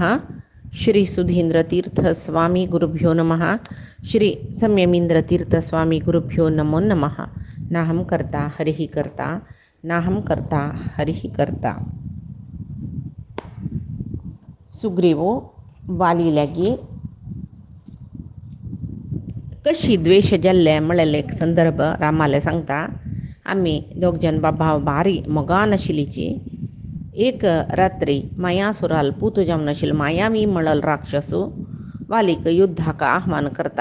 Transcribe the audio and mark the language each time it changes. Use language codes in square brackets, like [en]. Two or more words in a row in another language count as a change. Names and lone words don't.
[sa] श्री सुधीन्द्रतीर्थस्वामी गुरुभ्यो नमः। श्री संयमीन्द्रतीर्थस्वामी गुरुभ्यो नमो नमः। नाहं कर्ता हरिः कर्ता, नाहं कर्ता हरिः कर्ता. [kok] सुग्रीवो वालीलागी कशी द्वेष जल्ले मळले संदर्भ रामाला सांगता. आम्ही दोघजण बाबा भारी मगान आशिल्लीची. एक रात्री मायासुराल पूत जावन आशिल्लो मायावी मळल राक्षसू वालीक युद्धाक आह्वान करता.